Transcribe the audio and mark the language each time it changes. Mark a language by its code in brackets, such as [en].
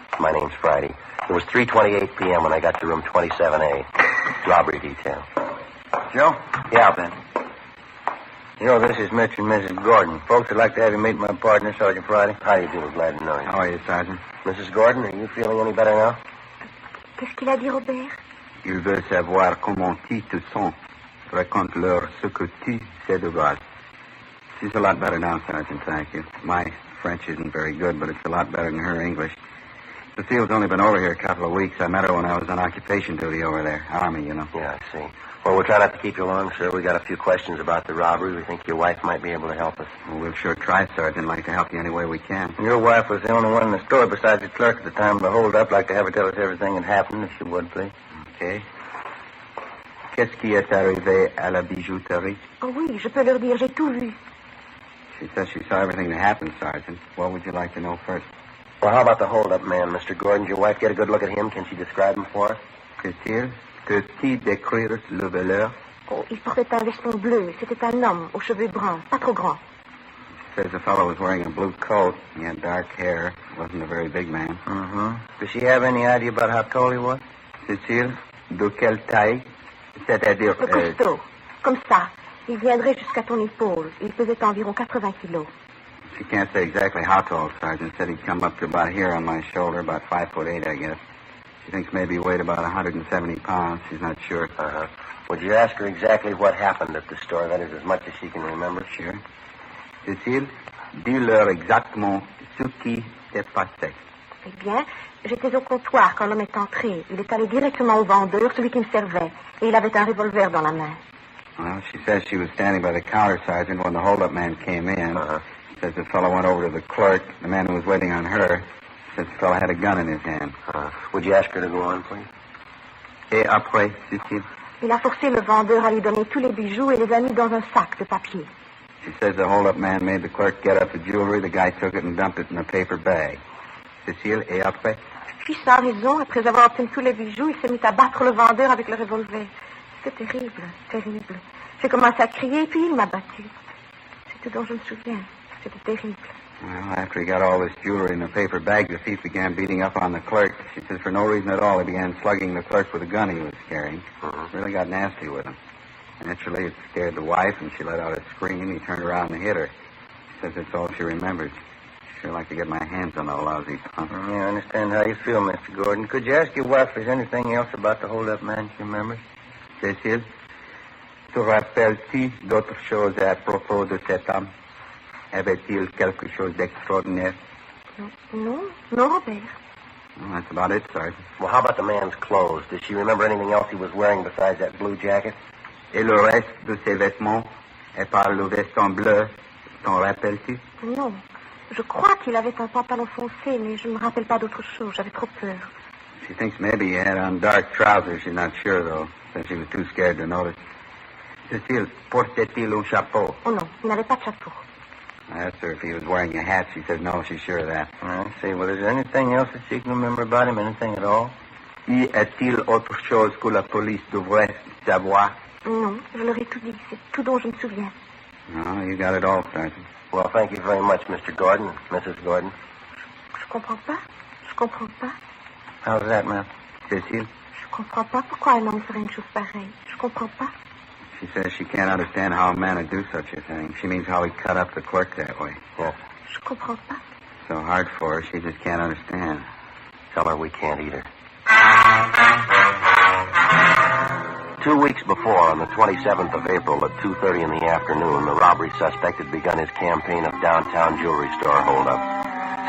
[en] My name's Friday. It was 3:28 p.m. when I got to room 27A. Robbery detail. Joe? Yeah, Ben. You know, this is Mr. and Mrs. Gordon. Folks would like to have you meet my partner, Sergeant Friday. How do you do? Glad to know you. How are you, Sergeant? Mrs. Gordon, are you feeling any better now? [fr] Qu'est-ce qu'il a dit, Robert? Il veut savoir comment tu te sens. Raconte-leur ce que tu sais de base. [en] She's a lot better now, Sergeant, thank you. My French isn't very good, but it's a lot better than her English. Cecile's only been over here a couple of weeks. I met her when I was on occupation duty over there. Army, you know. Yeah, I see. Well, we'll try not to keep you long, sir. We got a few questions about the robbery. We think your wife might be able to help us. Well, we'll sure try, Sergeant. Like to help you any way we can. Your wife was the only one in the store besides the clerk at the time of the hold-up. Like to have her tell us everything that happened, if she would, please. Okay. [fr] Qu'est-ce qui est arrivé à la bijouterie? Oh oui, je peux leur dire, j'ai tout vu. [en] She says she saw everything that happened, Sergeant. What would you like to know first? Well, how about the hold-up man, Mr. Gordon? Did your wife get a good look at him? Can she describe him for us? [fr] Cécile, peux-tu décrire le voleur? Oh, il portait un veston bleu. C'était un homme aux cheveux bruns, pas trop grands. [en] She says the fellow was wearing a blue coat. He had dark hair. Wasn't a very big man. Mm-hmm. Does she have any idea about how tall he was? [fr] Cécile, de quelle taille? C'est-à-dire... Costaud. Comme ça. Il viendrait jusqu'à ton épaule. Il pesait environ 80 kilos. [en] She can't say exactly how tall, Sergeant. Said he'd come up to about here on my shoulder, about 5'8", I guess. She thinks maybe he weighed about 170 pounds. She's not sure. Uh-huh. Would you ask her exactly what happened at the store? That is, as much as she can remember. Sure. [fr] Cécile, dis-leur exactement ce qui s'est passé. Eh bien, j'étais au comptoir quand l'homme est entré. Il est allé directement au vendeur, celui qui me servait. Et il avait un revolver dans la main. [en] Well, she says she was standing by the counter, Sergeant, when the hold-up man came in. Uh-huh. Says the fellow went over to the clerk, the man who was waiting on her. Says the fellow had a gun in his hand. Would you ask her to go on, please? [fr] Et après, Cécile? Il a forcé le vendeur à lui donner tous les bijoux et les a mis dans un sac de papier. [en] She says the hold-up man made the clerk get up the jewelry. The guy took it and dumped it in a paper bag. [fr] Cécile, et après? Puis, sans raison, après avoir obtenu tous les bijoux, il s'est mis à battre le vendeur avec le revolver. C'était terrible, terrible. J'ai commencé à crier, puis il m'a battu. C'est tout dont je me souviens. C'était terrible. [en] Well, after he got all this jewelry in a paper bag, the thief began beating up on the clerk. She says for no reason at all, he began slugging the clerk with a gun he was carrying. Really got nasty with him. Naturally, it scared the wife, and she let out a scream. He turned around and hit her. She says that's all she remembers. She'd sure like to get my hands on that lousy punk. Yeah, I understand how you feel, Mr. Gordon. Could you ask your wife if there's anything else about the hold-up man she remembers? [fr] Cécile, te rappelles-tu d'autres choses à propos de cet homme? Avait-il quelque chose d'extraordinaire? Non, Robert. [en] Well, that's about it, Sergeant. Well, how about the man's clothes? Does she remember anything else he was wearing besides that blue jacket? [fr] Et le reste de ses vêtements, et par le veston bleu, t'en rappelles-tu? Non. Je crois qu'il avait un pantalon foncé, mais je ne me rappelle pas d'autre chose. J'avais trop peur. [en] She thinks maybe he had on dark trousers. She's not sure, though, since she was too scared to notice. [fr] Cécile, portait-il un chapeau? Oh non, il n'avait pas de chapeau. [en] I asked her if he was wearing a hat. She said no, she's sure of that. I see. Well, is there anything else that she can remember about him? Anything at all? [fr] Y a-t-il autre chose que la police devrait savoir? Non, je leur ai tout dit. C'est tout dont je me souviens. [en] No, you got it all, Sergeant. Well, thank you very much, Mr. Gordon, Mrs. Gordon. [fr] Je comprends pas. Je comprends pas. [en] How's that, ma'am? Cécile? [fr] Je comprends pas pourquoi un homme ferait une chose pareille. Je comprends pas. [en] She says she can't understand how a man would do such a thing. She means how he cut up the clerk that way. Yes. [fr] Je comprends pas. [en] So hard for her, she just can't understand. Tell her we can't eat her. 2 weeks before, on the 27th of April at 2:30 in the afternoon, the robbery suspect had begun his campaign of downtown jewelry store holdups.